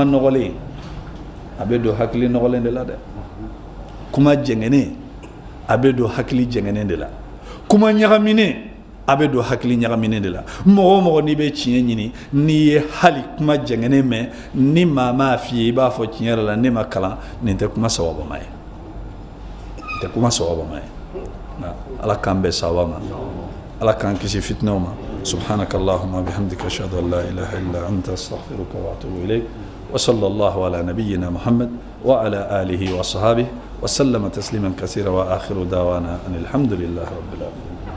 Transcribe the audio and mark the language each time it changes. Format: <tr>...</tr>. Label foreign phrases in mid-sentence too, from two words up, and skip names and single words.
<bm>nɔgɔlen a bɛ don hakili nɔgɔlen de la dɛ kuma jɛngɛnen a bɛ don hakili jɛngɛnen de la kuma ɲagaminen a bɛ don hakili ɲagaminen de la mɔgɔ o mɔgɔ n'i bɛ tiɲɛ ɲini n'i ye hali kuma jɛngɛnen mɛn ni maa m'a f'i ye i b'a fɔ tiɲɛ yɛrɛ la ne ma kalan nin tɛ kuma sababama ye nin tɛ kuma sababama ye ala k'an bɛn sababa ma ala k'an kisi fitinaw ma</bm> <ar>سبحانك اللهم بحمدك أشهد أن لا إله إلا أنت أستغفرك وأتوب إليك وصلى الله على نبينا محمد وعلى آله وصحبه وسلم تسليما كثيرا وآخر دعوانا أن الحمد لله رب العالمين</ar>